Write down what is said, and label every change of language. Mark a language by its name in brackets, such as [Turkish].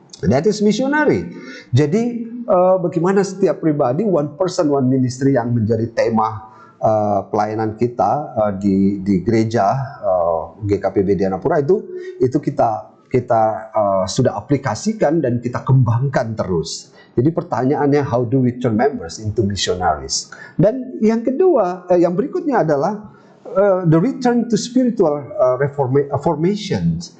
[English] That is missionary. [Indonesian] Jadi bagaimana setiap pribadi, [English] one person one ministry [Indonesian] yang menjadi tema pelayanan kita di gereja GKPB Dianapura itu kita sudah aplikasikan dan kita kembangkan terus. Jadi pertanyaannya, [English] how do we turn members into missionaries? [Indonesian] Dan yang kedua, yang berikutnya adalah [English] the return to spiritual formation.